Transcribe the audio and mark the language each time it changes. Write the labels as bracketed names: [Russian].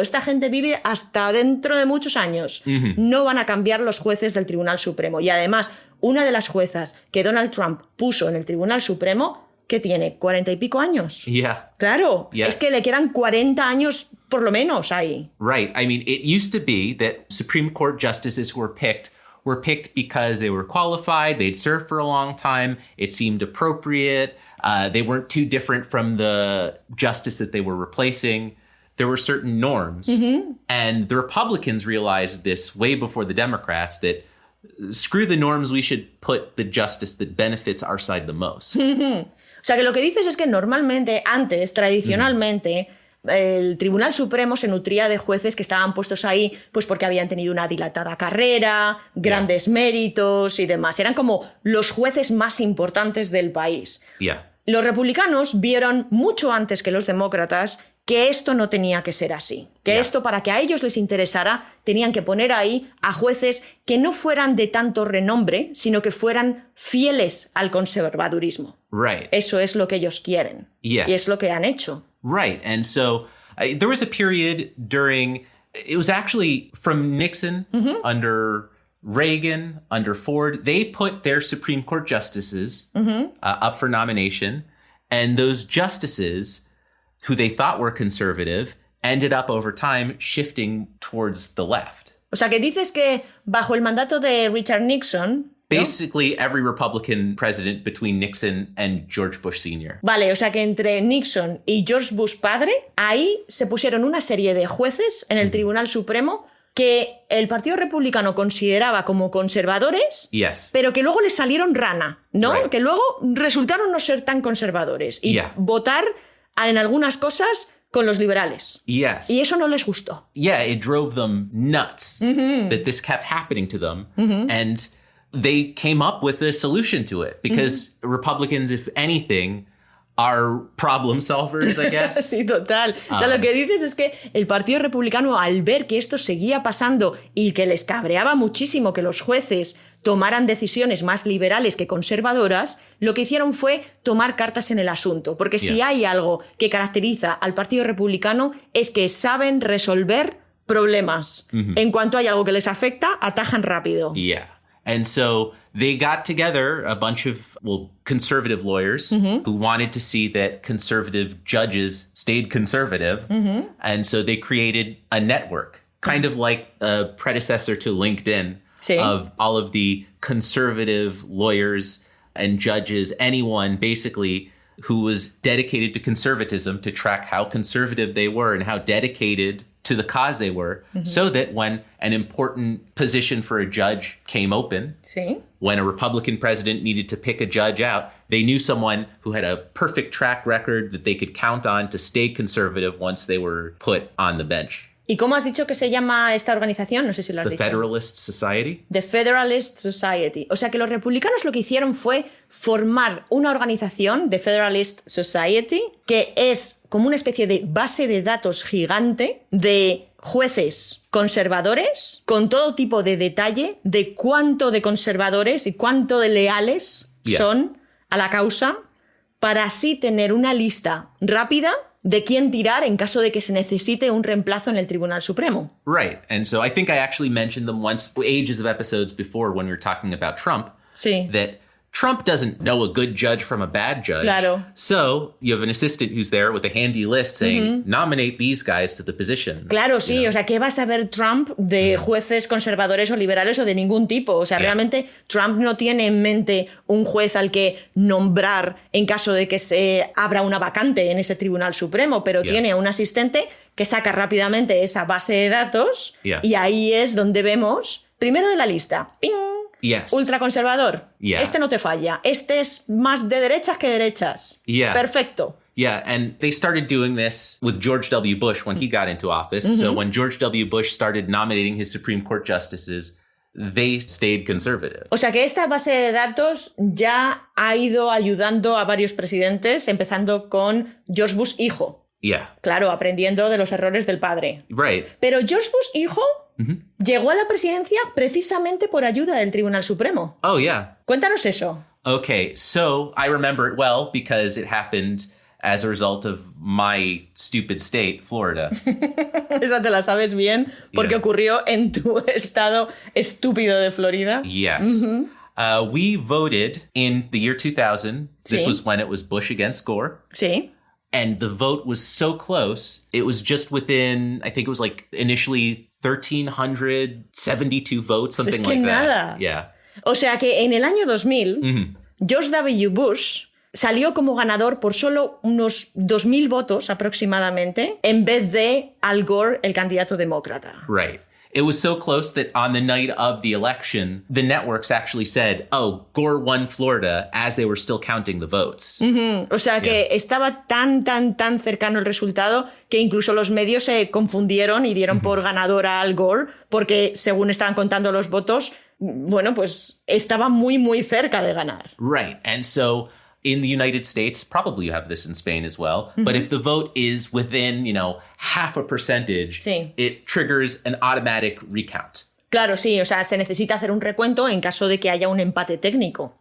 [Spanish] Esta gente vive hasta dentro de muchos años. No van a cambiar los jueces del Tribunal Supremo. Y además, una de las juezas que Donald Trump puso en el Tribunal Supremo, que tiene 40 y pico años. Claro, es que le quedan 40 años por lo menos ahí. [English] Right. I mean, it used to be that Supreme Court justices who were picked because they were qualified, they'd served for a long time, it seemed appropriate, they weren't too different from the justice that they were replacing. There were certain norms. And the Republicans realized this way before the Democrats, that screw the norms, we should put the justice that benefits our side the most. [Spanish] O sea, que lo que dices es que normalmente, antes, tradicionalmente, el Tribunal Supremo se nutría de jueces que estaban puestos ahí pues porque habían tenido una dilatada carrera, grandes méritos y demás. Eran como los jueces más importantes del país. Los republicanos vieron mucho antes que los demócratas que esto no tenía que ser así. Que esto, para que a ellos les interesara, tenían que poner ahí a jueces que no fueran de tanto renombre, sino que fueran fieles al conservadurismo. Eso es lo que ellos quieren. Y es lo que han hecho. [English] And so there was a period during, it was actually from Nixon, under Reagan, under Ford, they put their Supreme Court justices up for nomination. And those justices who they thought were conservative ended up over time shifting towards the left. [Spanish] O sea, que dices que bajo el mandato de Richard Nixon, [English] basically every Republican president between Nixon and George Bush Sr. [Spanish] Vale, o sea que entre Nixon y George Bush padre, ahí se pusieron una serie de jueces en el Tribunal Supremo que el Partido Republicano consideraba como conservadores, [English] Yes. [Spanish] pero que luego les salieron rana, ¿no? [English] Right. [Spanish] Que luego resultaron no ser tan conservadores y [English] Yeah. [Spanish] votar en algunas cosas con los liberales. [English] Yes. [Spanish] Y eso no les gustó. [English] Yeah, it drove them nuts that this kept happening to them. And they came up with a solution to it because Republicans, if anything, are problem solvers, I guess. [Spanish] Sí, total. O sea, lo que dices es que el Partido Republicano, al ver que esto seguía pasando y que les cabreaba muchísimo que los jueces tomaran decisiones más liberales que conservadoras, lo que hicieron fue tomar cartas en el asunto. Porque si [English] Yeah. [Spanish] hay algo que caracteriza al Partido Republicano es que saben resolver problemas. En cuanto hay algo que les afecta, atajan rápido. [English] Yeah. And so they got together a bunch of, conservative lawyers who wanted to see that conservative judges stayed conservative. And so they created a network, kind of like a predecessor to LinkedIn, [Spanish] Sí. [English] of all of the conservative lawyers and judges, anyone basically who was dedicated to conservatism, to track how conservative they were and how dedicated to the cause they were, so that when an important position for a judge came open, [Spanish] Sí. [English] when a Republican president needed to pick a judge out, they knew someone who had a perfect track record that they could count on to stay conservative once they were put on the bench. [Spanish] ¿Y cómo has dicho que se llama esta organización? No sé si lo has [English] The [Spanish] dicho. [English] Federalist Society. The Federalist Society. [Spanish] O sea que los republicanos lo que hicieron fue formar una organización, The Federalist Society, que es como una especie de base de datos gigante de jueces conservadores con todo tipo de detalle de cuánto de conservadores y cuánto de leales [English] Yeah. [Spanish] son a la causa, para así tener una lista rápida de quién tirar en caso de que se necesite un reemplazo en el Tribunal Supremo. [English] Right. And so I think I actually mentioned them once, ages of episodes before, when we were talking about Trump, [Spanish] Sí. [English] that Trump doesn't know a good judge from a bad judge. [Spanish] Claro. [English] So you have an assistant who's there with a handy list saying, nominate these guys to the position. [Spanish] Claro, sí, o sea, ¿qué va a saber Trump de jueces conservadores o liberales o de ningún tipo? O sea, realmente Trump no tiene en mente un juez al que nombrar en caso de que se abra una vacante en ese Tribunal Supremo, pero [English] Yeah. [Spanish] tiene un asistente que saca rápidamente esa base de datos [English] Yeah. [Spanish] y ahí es donde vemos, primero de la lista, ¡ping! [English] Yes. [Spanish] Ultraconservador. [English] Yeah. [Spanish] Este no te falla. Este es más de derechas que derechas. [English] Yeah. [Spanish] Perfecto. [English] Yeah, and they started doing this with George W. Bush when he got into office. So when George W. Bush started nominating his Supreme Court justices, they stayed conservative. [Spanish] O sea que esta base de datos ya ha ido ayudando a varios presidentes, empezando con George Bush hijo. [English] Yeah, [Spanish] Claro, aprendiendo de los errores del padre. [English] right. [Spanish] Pero George Bush hijo llegó a la presidencia precisamente por ayuda del Tribunal Supremo. [English] Oh, yeah. [Spanish] Cuéntanos eso. [English] Okay, so I remember it well because it happened as a result of my stupid state, Florida. [Spanish] Esa te la sabes bien porque [English] Yeah. [Spanish] ocurrió en tu estado estúpido de Florida. [English] Yes. We voted in the year 2000. This [Spanish] Sí. [English] was when it was Bush against Gore. [Spanish] Sí. [English] And the vote was so close. It was just within, I think it was like initially 1,372 votes, something [Spanish] que [English] like [Spanish] nada. [English] that. Yeah. [Spanish] O sea que en el año 2000, George W. Bush salió como ganador por solo unos 2.000 votos aproximadamente, en vez de Al Gore, el candidato demócrata. [English] Right. It was so close that on the night of the election, the networks actually said, oh, Gore won Florida as they were still counting the votes. [Spanish] O sea que estaba tan cercano el resultado que incluso los medios se confundieron y dieron por ganador a Al Gore porque según estaban contando los votos, bueno, pues estaba muy cerca de ganar. [English] Right. And so in the United States, probably you have this in Spain as well, but if the vote is within, half a percentage, [Spanish] Sí. [English] it triggers an automatic recount. [Spanish] Claro, sí, o sea, se necesita hacer un recuento en caso de que haya un empate técnico.